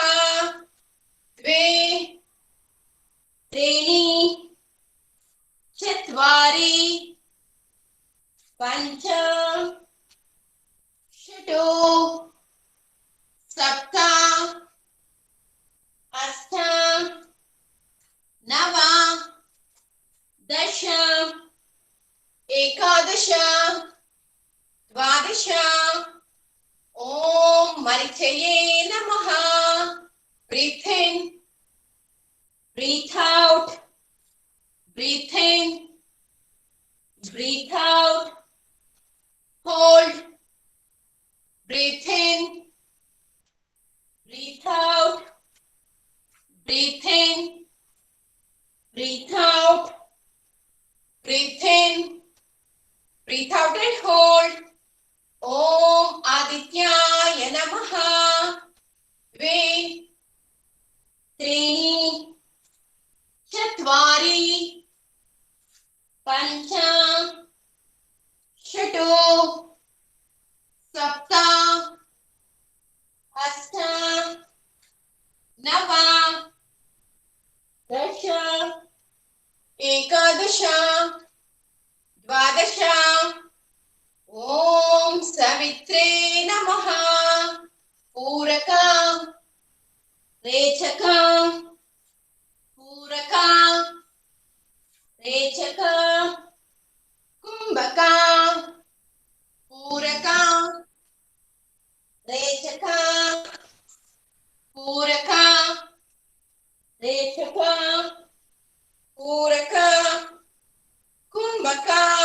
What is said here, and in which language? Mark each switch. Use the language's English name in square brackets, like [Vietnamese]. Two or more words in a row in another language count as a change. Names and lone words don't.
[Sanskrit] द्वे, त्रीणि, चत्वारि, पञ्च, षट्, सप्त, अष्ट, नव, दश, एकादश, द्वादश. ॐ मरीचये नमः. [English] Breathe in, breathe out, breathe in, breathe out, hold, breathe in, breathe out, breathe in, breathe out, breathe in, breathe out and hold. [Sanskrit] ॐ आदित्याय नमः. द्वे, त्रीणि, चत्वारि, पञ्च, षट्, सप्त, अष्ट, नव, दश, एकादश, द्वादश. Om ಸವಿತ್ರೇ ನಮಃ. ಪೂರಕ ರೇಚಕ ಪೂರಕ ರೇಚಕ ಕುಂಭಕ ಪೂರಕ ರೇಚಕ ಪೂರಕ ರೇಚಕ ಪೂರಕ ಕುಂಭಕ.